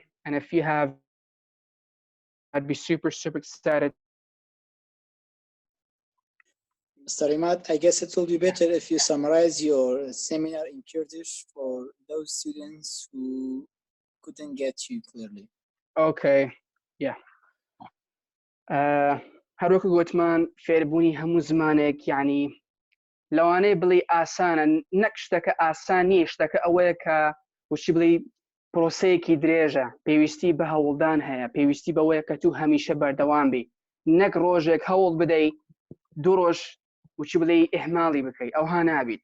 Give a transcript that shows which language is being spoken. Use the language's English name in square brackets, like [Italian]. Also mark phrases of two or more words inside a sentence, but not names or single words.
[English] And if you have, I'd be super excited. Mr. Emad, I guess it will be better if you summarize your seminar in Kurdish for those students who couldn't get you clearly. Okay, yeah. [Central Kurdish] هەروەکو گوتمان فێربوونی هەموو زمانێک لەوانەیە بڵێ ئاسانە نەک شتەکە ئاسان نییە شتەکە ئەوەیە کە وشی بڵێ پرۆسەیەکی درێژە، پێویستی بە هەوڵدان هەیە، پێویستی بەوەیە کە تو هەمیشە بەردەوام بی، نەک ڕۆژێک هەوڵ بدەیت 2 ڕۆژ وچی بڵێ ئێحماڵی بکەیت، ئەوها نابیت.